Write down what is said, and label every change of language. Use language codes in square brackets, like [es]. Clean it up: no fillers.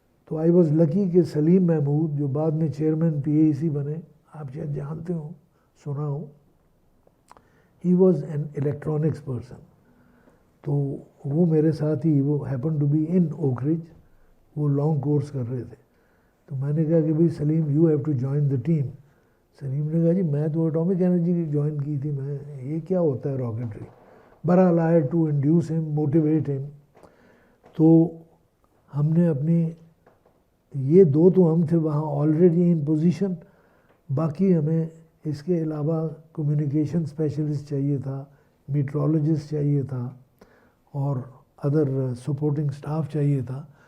[ur] تو [en] I was lucky [ur] کہ سلیم محمود جو بعد میں چیئرمین پی اے سی بنے، آپ شاید جانتے ہوں، سنا ہو، [en] He was an electronics person. [ur] تو وہ میرے ساتھ ہی، وہ [en] happen to be in [ur] اوکرج، وہ لانگ کورس کر رہے تھے. تو میں نے کہا کہ بھائی سلیم، [en] You have to join the team. [ur] سلیم نے کہا جی میں تو اٹامک انرجی کی جوائن کی تھی، میں یہ کیا ہوتا ہے راکٹری. بہرحال [en] I had to induce him, motivate him. [ur] تو ہم نے اپنی یہ دو تو ہم تھے وہاں [en] already in position, [ur] باقی ہمیں اس کے علاوہ کمیونیکیشن اسپیشلسٹ چاہیے تھا، میٹرولوجسٹ چاہیے تھا، اور ادر سپورٹنگ سٹاف چاہیے تھا.